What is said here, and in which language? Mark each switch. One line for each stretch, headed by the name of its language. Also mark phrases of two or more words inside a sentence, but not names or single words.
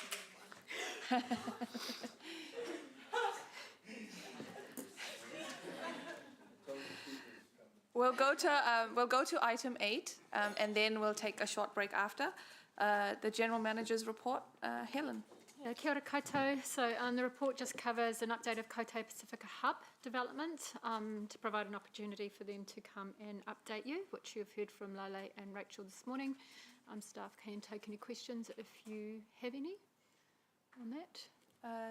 English: We'll go to item 8, and then we'll take a short break after. The General Manager's report. Helen.
Māori: Kia ora koutou.
English: So the report just covers an update of Koutou Pacifica Hub development to provide an opportunity for them to come and update you, which you've heard from Lale and Rachel this morning. Staff can take any questions if you have any on that.